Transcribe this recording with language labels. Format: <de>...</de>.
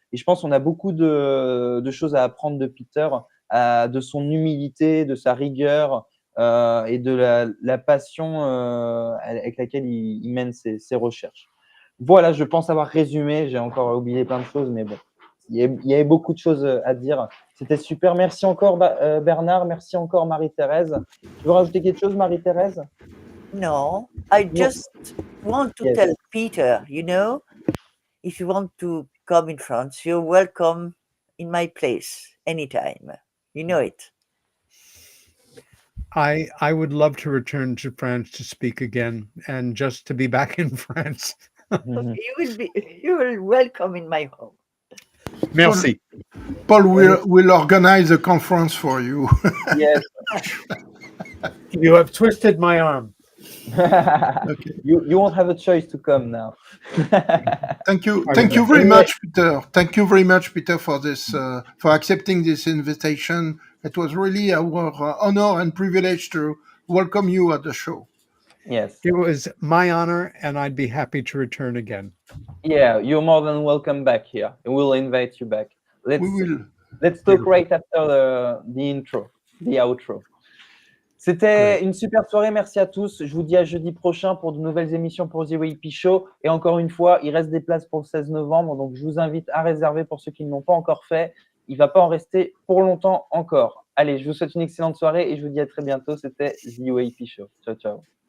<fr>Et je pense qu'on a beaucoup de choses à apprendre de Peter, de son humilité, de sa rigueur, et de la passion avec laquelle il mène ses recherches. Voilà, je pense avoir résumé. J'ai encore oublié plein de choses, mais bon, il y avait beaucoup de choses à dire. C'était super. Merci encore, Bernard. Merci encore, Marie-Thérèse. Tu veux rajouter quelque chose, Marie-Thérèse?</fr> <en>No, I just want to tell Peter, you know, if you want to come in France, you're welcome in my place anytime. You know it. I would love to return to France to speak again, and just to be back in France. You will welcome in my home.</en> <fr>Merci.</fr> <en>Paul will organize a conference for you. Yes. You have twisted my arm. Okay. You won't have a choice to come now. Thank you very much, Peter. Thank you very much, Peter, for this for accepting this invitation. It was really our honor and privilege to welcome you at the show. Yes. It was my honor, and I'd be happy to return again. Yeah, you're more than welcome back here. We'll invite you back. Let's talk right after the outro.</en> <fr>C'était une super soirée, merci à tous. Je vous dis à jeudi prochain pour de nouvelles émissions pour The UAP Show. Et encore une fois, il reste des places pour le 16 novembre, donc je vous invite à réserver pour ceux qui ne l'ont pas encore fait. il ne va pas en rester pour longtemps encore. Allez, je vous souhaite une excellente soirée et je vous dis à très bientôt. C'était The UAP Show. Ciao, ciao.</fr>